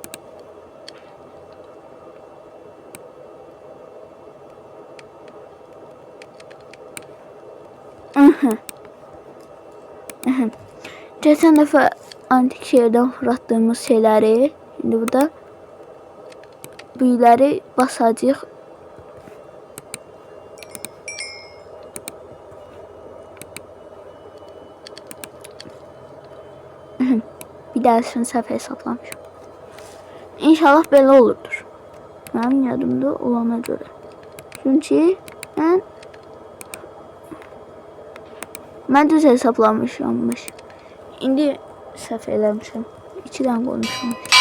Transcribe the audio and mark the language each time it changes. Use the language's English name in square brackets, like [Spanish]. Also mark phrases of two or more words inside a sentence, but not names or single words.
[Turkish] Geçen defa antik şehirden fırlattığımız şeyleri şimdi burada büyüleri basacağıq. [Azerbaijani] Bir dərsini səhv hesablamışım. İnşallah belə olurdur. Mənim yadımda olana görə. Çünki Mən düz hesablamışammış. İndi səhv eləmişəm. 2 dənə qoymuşam.